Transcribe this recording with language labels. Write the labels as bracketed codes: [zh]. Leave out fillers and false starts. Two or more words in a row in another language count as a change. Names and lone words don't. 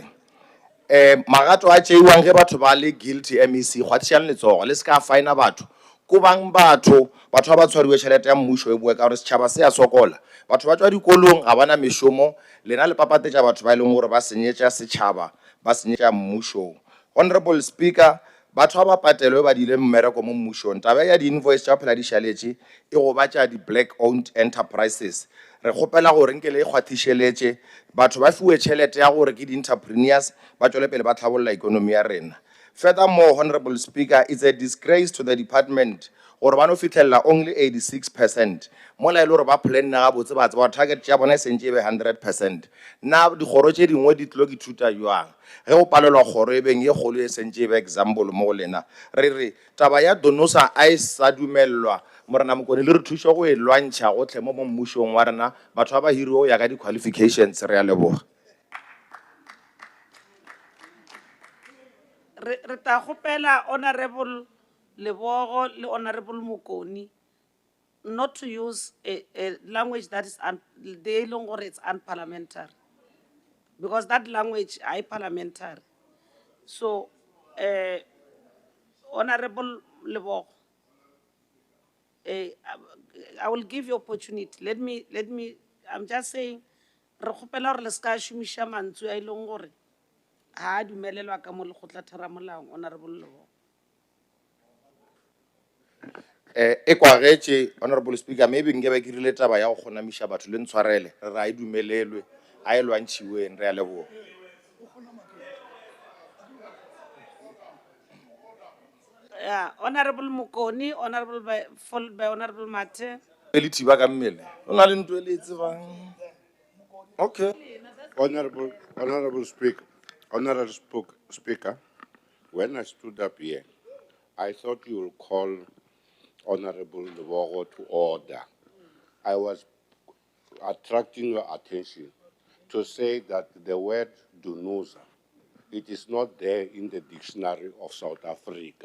[nso] magato a tšeiwang ge batho ba le guilty mec kgwathišang letsogo le se ka faina batho ko bang batho ba ba tshwariwe tšhelete ya mmušo e boe ka gore setšhaba se ya sokola batho ba tswa dikolong ga bana mešomo lena le papatetša batho ba e leng gore ba senyetša setšhaba ba senyetša mmušo [en] honorable speaker [nso] batho ba patelwe ba dile mmereko mo mmušong taba ya di-invoice tša phela di šaletše e go batša di- [en] black owned enterprises [nso] re kgopela gore nke le e kgwathišeletše batho ba fiwe tšhelete ya gore ke di-entrepreneurs ba tšwele pele ba tlhabolola ikonomi ya rena [en] furthermore honorable speaker it's a disgrace to the department [nso] gore ba no fitlhelela only 86% mola e le gore ba planne gabotse ba tseba target tša bona e sentše e be 100% nna dikgoro tše dingwe di tlilo ke thuta jwang ge o palelwa kgoro e beng ye kgolo e sentše e be example mo go lena re re taba ya donosa a e sa dumelelwa morena mokone le re thuše go e lwantšha gotlhe mo mmušong wa rena batho ba ba hiriwe go ya ka di-qualifications re a leboga re ta gopela [en] honorable Lebogo le honorable Mokoni not to use a language that is they long or it's unparliamentary because that language is parliamentary. So honorable Lebogo, I will give you opportunity. Let me I'm just saying [nso] re gopela gore le ska shumisha mantswe a ileng gore ha dumelelwa ka mo lekgotla tharamolang honorable Lebogo. e kwagetše [en] honorable speaker [nso] maybe nke be ke rile taba ya go kgonamiša batho le ntshwarele re re a e dumelelwe a e lwantšhiweng re a leboga [en] Yeah, honorable Mokoni, followed by honorable Mate. [nso] le thiba ka mmele o na le ntho e le e tsebang okay [en] Honorable Speaker, when I stood up here, I thought you will call Honorable Lebogo to order. I was attracting your attention to say that the word Dunusa, it is not there in the dictionary of South Africa.